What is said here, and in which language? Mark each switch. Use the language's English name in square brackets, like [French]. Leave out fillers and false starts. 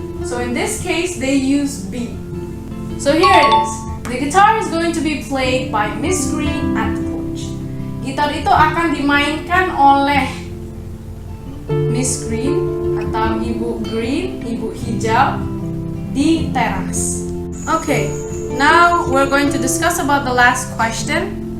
[English] So in this case they use be. So here it is. The guitar is going to be played by Miss Green at the porch. [Indonesian] Gitar itu akan dimainkan oleh Miss Green atau Ibu Green, Ibu Hijau di teras. [English] Okay, now we're going to discuss about the last question.